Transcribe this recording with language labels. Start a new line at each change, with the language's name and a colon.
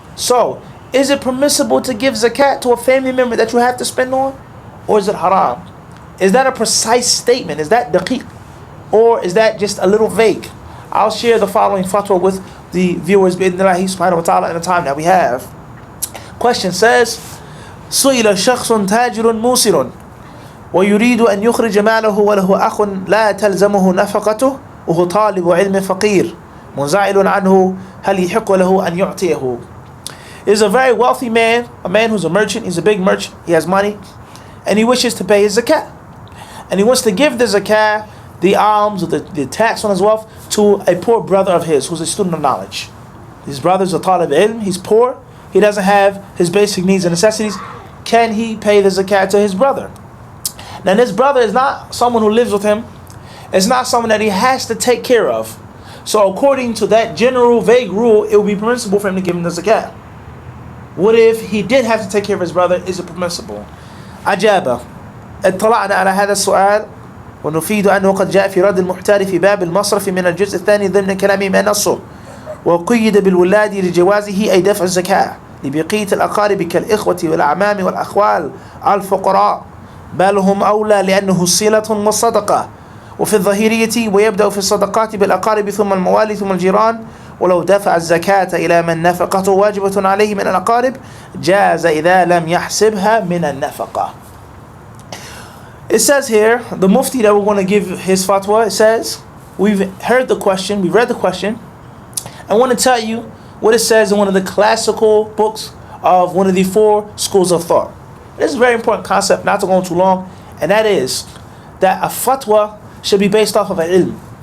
English: So, is it permissible to give zakat to a family member that you have to spend on? Or is it haram? Is that a precise statement? Is that daqiq? Or is that just a little vague? I'll share the following fatwa with the viewers, bi'idhnillahi subhanahu wa ta'ala, in the time that we have. Question says,
Arabic: سئل شخص تاجر موسر ويريد أن يخرج ماله وله أخ لا تلزمه نفقته وهو طالب علم فقير منزعل عنه هل يحق له أن يعطيه.
English: Is a very wealthy man, a man who's a merchant, he's a big merchant, he has money, and he wishes to pay his zakat. And he wants to give the zakat, the alms, or the tax on his wealth, to a poor brother of his who's a student of knowledge. His brother's a talib ilm, he's poor, he doesn't have his basic needs and necessities. Can he pay the zakat to his brother? Now this brother is not someone who lives with him, it's not someone that he has to take care of. So according to that general vague rule, it would be permissible for him to give him the zakat. What if he did have to take care of his brother? Is it permissible?
Arabic: أجابة اطلعنا على هذا السؤال ونفيد أنه قد جاء في رد المحتار في باب المصرف من الجزء الثاني ضمن كلامه ما نصه وقيد بالولاد لجوازه أي دفع الزكاة لبقية الأقارب كالإخوة والأعمام والأخوال الفقراء بل هم أولى لأنه صلة وصدقة. وفي الظاهرية ويبدأ في الصدقات بالأقارب ثم الموالي ثم الجيران ولو دفع الزكاة إلى من نفقته واجبة عليه من الأقارب جاز إذا لم يحسبها من النفقة.
English: It says here, the mufti that we're going to give his fatwa, it says, we've heard the question, we've read the question, I want to tell you what it says in one of the classical books of one of the 4 schools of thought. This is a very important concept, not to go on too long, and that is that a fatwa should be based off of an ilm.